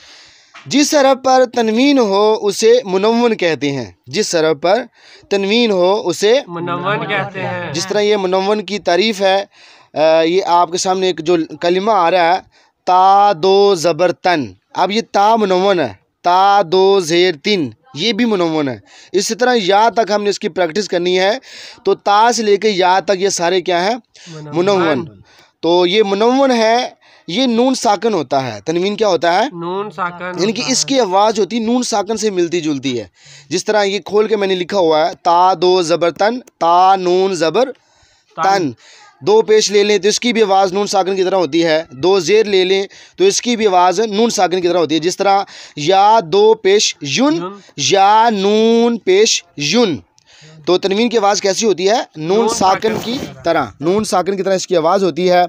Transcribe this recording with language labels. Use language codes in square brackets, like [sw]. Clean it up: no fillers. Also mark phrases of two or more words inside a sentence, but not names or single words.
[ur] جس حرف پر تنوین ہو اسے منون کہتے ہیں۔ جس حرف پر تنوین ہو اسے منون کہتے ہیں۔ جس طرح یہ منون کی تعریف ہے، یہ آپ کے سامنے ایک جو کلمہ آ رہا ہے، تا دو زبر تن۔ اب یہ تا منون ہے، تا دو زیر تن، یہ بھی منون ہے۔ اسی طرح یا تک ہم نے اس کی پریکٹس کرنی ہے، تو تا سے لے کے یا تک یہ سارے کیا ہیں؟ منون۔ تو یہ منون ہے، یہ نون ساکن ہوتا ہے۔ تنوین کیا ہوتا ہے؟ نون ساکن، یعنی کہ اس کی آواز ہوتی نون ساکن سے ملتی جلتی ہے۔ جس طرح یہ کھول کے میں نے لکھا ہوا ہے، تا دو زبر تن، تا نون زبر تن۔ دو پیش لے لیں تو اس کی بھی آواز نون ساکن کی طرح ہوتی ہے۔ دو زیر لے لیں تو اس کی بھی آواز نون ساکن کی طرح ہوتی ہے۔ جس طرح یا دو پیش یون، یا نون پیش یون۔ تو تنوین کی آواز کیسی ہوتی ہے؟ نون ساکن کی طرح، نون ساکن کی طرح اس کی آواز ہوتی ہے۔